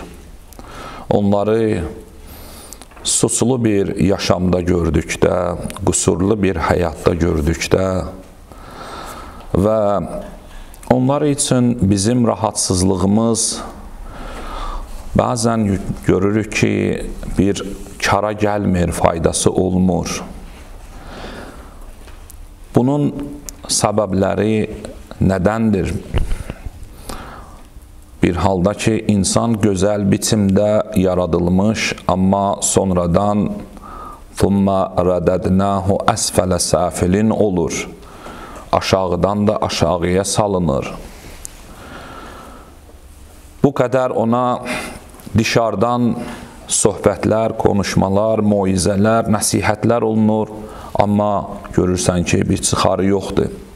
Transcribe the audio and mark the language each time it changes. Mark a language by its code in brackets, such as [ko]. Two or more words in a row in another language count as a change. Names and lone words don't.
[az] Onları suçlu bir yaşamda gördükdə, qüsurlu bir həyatda gördükdə və onlar üçün bizim rahatsızlığımız bəzən görürük ki, bir kara gəlmir, faydası olmur. Bunun səbəbləri nədəndir? Bir halda ki, insan gözəl biçimdə yaradılmış, amma sonradan [ar] ثُمَّ رَدَدْنَاهُ أَسْفَلَ سَافِلٍ [az] olur. Aşağıdan da aşağıya salınır. Bu qədər ona dışarıdan söhbətlər, konuşmalar, moizələr, nəsihətlər olunur, amma görürsən ki, bir çıxarı yoxdur.